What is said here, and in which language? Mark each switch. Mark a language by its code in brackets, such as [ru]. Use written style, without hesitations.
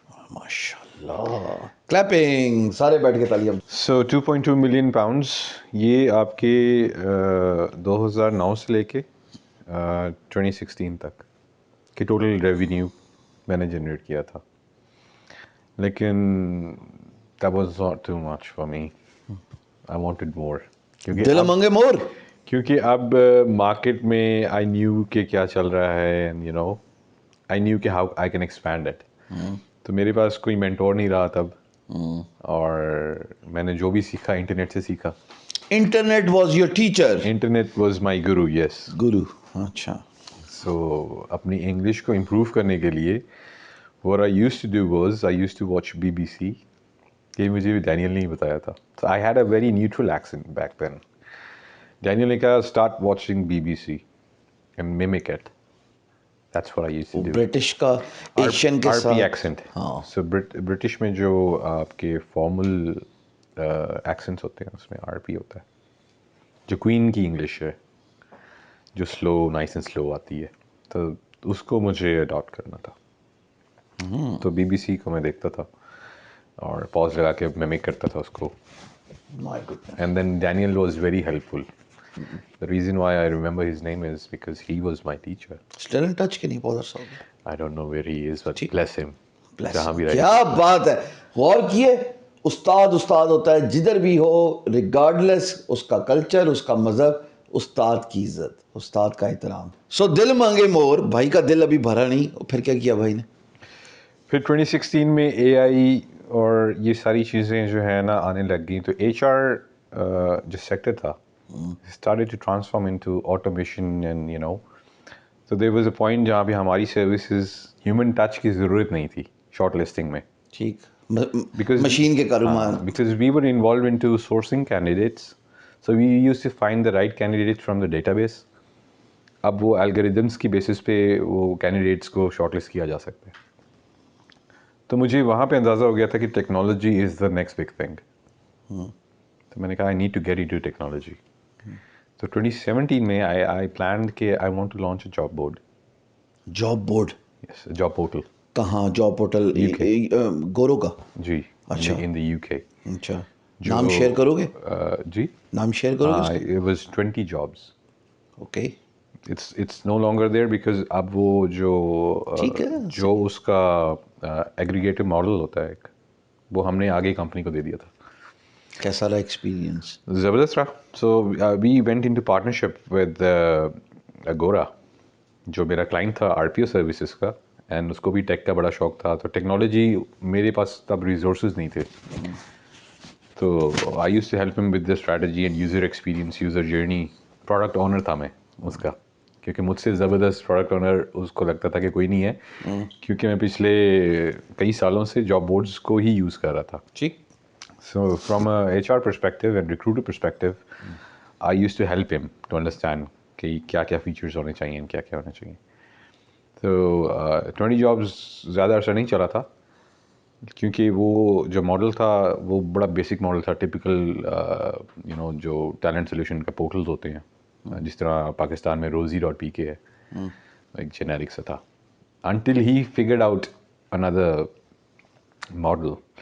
[ur] ماشاء اللہ, کلیپنگ, سارے بیٹھ کے تالیاں. سو [en] 2.2 million pounds [ur] یہ آپ کے 2009 سے لے کے 2016 تک کہ ٹوٹل ریونیو میں نے جنریٹ کیا تھا. لیکن [en] that was not too much for me. I wanted more. [ur] دل مانگے مور. کیونکہ اب مارکیٹ میں [en] I knew [ur] کہ کیا چل رہا ہے, [en] and I knew [ur] کہ [en] how I can expand it. [ur] تو میرے پاس کوئی مینٹور نہیں رہا تب, اور میں نے جو بھی سیکھا انٹرنیٹ سے سیکھا. [en] Internet was your teacher. Internet was my guru. Yes, [ur] گرو. اچھا. سو اپنی انگلش کو امپروو کرنے کے لیے [en] what I used to do was I used to watch BBC. [ur] یہ مجھے بھی ڈینیل نے ہی بتایا تھا. [en] So I had a very neutral accent back then. [ur] Daniel نے کہا [en] start watching BBC and mimic it. That's what I used to do. [ur] British کا Asian کے ساتھ [en] RP accent. [ur] So برٹش میں جو آپ کے فارمل ایکسنٹس ہوتے ہیں اس میں RP ہوتا ہے. جو کوئین کی انگلش ہے جو سلو, [en] nice and slow [ur] آتی ہے, تو اس کو مجھے اڈاپٹ کرنا تھا. تو BBC کو میں دیکھتا تھا اور پاز لگا کے میمک کرتا تھا اس کو. [en] And then Daniel was very helpful. The reason why I remember his name is because he was my teacher. Still in touch [ur] کہ نہیں پاؤ صاحب؟ [en] I don't know where he is, but bless him. [ur] جہاں بھی رہے. کیا بات ہے, غور کیے, استاد ہوتا ہے جدھر بھی ہو, ریگارڈلیس اس کا کلچر, اس کا مذہب, استاد کی عزت, استاد کا احترام. سو دل مانگے مور, بھائی کا دل ابھی بھرا نہیں, پھر کیا کیا بھائی نے؟ پھر 2016 میں اے آئی اور یہ ساری چیزیں جو ہے نا آنے لگ گئیں, تو ایچ آر جو سیکٹر تھا [en] started to transform into automation and so there was a point [ur] جہاں پہ ہماری سروسز ہیومن ٹچ کی ضرورت نہیں تھی شارٹ لسٹنگ میں, ٹھیک, [en] because [ur] مشین کے کاروبار. [en] because we were involved into sourcing candidates, so we used to find the right candidates from the database. [ur] اب وہ الگوریدمس کی بیسس پہ وہ کینڈیڈیٹس کو شارٹ لسٹ کیا جا سکتا ہے. تو مجھے وہاں پہ اندازہ ہو گیا تھا کہ [en] Technology is the next big thing. [ur] تو میں نے کہا [en] I need to get into technology. [ur] تو 2017 میں [en] I planned کہ I want to launch a job board. Job board? Yes, job portal. [ur] کہاں جاب پورٹل؟ گورو کا؟ جی, اچھا, [en] In the UK کے. [ur] اچھا, نام شیئر کرو گے؟ جی, نام شیئر کرو گے اس کا؟ [en] it was 20 jobs. Okay, it's no longer there because [ur] اب وہ ٹھیک ہے. جو اس کا ایگریگیٹو ماڈل ہوتا ہے ایک, وہ ہم نے آگے کمپنی کو دے دیا تھا. کیسا رہا ایکسپیرینس؟ زبردست رہا. [en] so we went in to partnership with [ur] گورا, جو میرا کلائنٹ تھا آر پی او سروسز کا, اینڈ اس کو بھی ٹیک کا بڑا شوق تھا. تو ٹیکنالوجی میرے پاس تب ریسورسز نہیں تھے, [en] تو I use to help ہم with the strategy and user experience, user journey. [ur] Product owner تھا میں اس کا, کیونکہ مجھ سے زبردست پروڈکٹ آنر اس کو لگتا تھا کہ کوئی نہیں ہے, کیونکہ میں پچھلے کئی سالوں سے جاب بورڈز کو ہی یوز کر رہا تھا. ٹھیک. [en] So from a HR perspective and recruiter perspective, I used to help him to understand [ur] کہ کیا کیا فیچرز ہونے چاہیے, کیا کیا ہونا چاہیے. تو 20 جابس زیادہ عرصہ نہیں چلا تھا, کیونکہ وہ جو ماڈل تھا وہ بڑا بیسک ماڈل تھا, ٹپیکل جو ٹیلنٹ سولوشن کا پورٹلز ہوتے ہیں, جس طرح پاکستان میں rosie.pk ہے, ایک جینیرک سا تھا, [en] until he figured out another model.